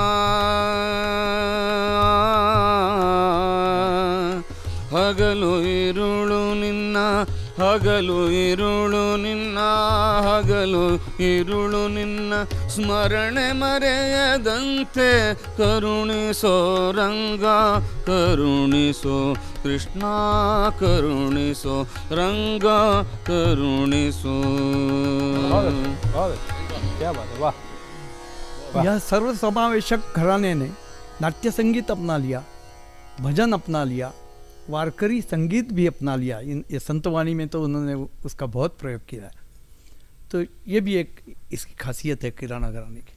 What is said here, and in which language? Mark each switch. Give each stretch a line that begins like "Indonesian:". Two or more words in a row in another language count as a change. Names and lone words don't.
Kannada: ಹಗಲು ಇರುಳು ನಿನ್ನ ಹಗಲು ಇರುಳು ನಿನ್ನ ಹಗಲು ಇರುಳು ನಿನ್ನ ಸ್ಮರಣೆ ಮರೆಯದಂತೆ ಕರುಣಿಸೋ ರಂಗ ಕರುಣಿಸೋ ಕೃಷ್ಣ ಕರುಣಿಸೋ ರಂಗ ಕರುಣಿಸೋ
Hindi: बहुत क्या बात है, वाह। यह सर्वसमावेशक घराने ने नाट्य संगीत अपना लिया, भजन अपना लिया, वारकरी संगीत भी अपना लिया। ये संतवाणी में तो उन्होंने उसका बहुत प्रयोग किया है। तो ये भी एक इसकी खासियत है किराना घराने की।